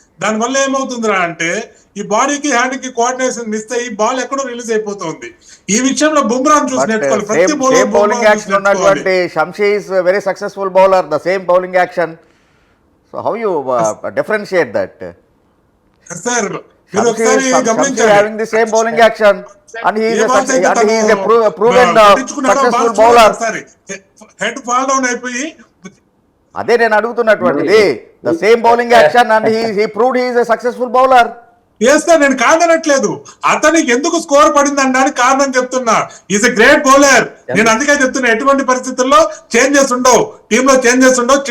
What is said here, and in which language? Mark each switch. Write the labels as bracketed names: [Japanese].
[Telugu] దానివల్ల ఏమవుతుందిరా అంటే ఈ బాడీకి హ్యాండ్ కి కోఆర్డినేషన్ మిస్ అయ్యి బాల్ ఎక్కడో రిలీజ్ అయిపోతుంది. ఈ విషయంలో బుమ్రాన్ చూసి నేర్చుకోవాలి. ప్రతి [English] Bowling action ఉన్నటువంటి Shamsi is very successful bowler, the same bowling action. So how you differentiate that? Sir having the same bowling action and he is a proven successful bowler. Head fall down అయిపోయి [Telugu] అదే నేను అడుగుతున్నటువంటిది, [English] The same bowling action and he proved he is a successful bowler. [Telugu] నేను కాదనట్లేదు, అతనికి ఎందుకు score పడింది అనడానికి కారణం చెప్తున్నా. [English] Is a great bowler. [Telugu] నేను అందుకే చెప్తున్నా ఎటువంటి పరిస్థితుల్లో చేంజెస్ ఉండవు, టీమ్ లో చేంజెస్ ఉండవు.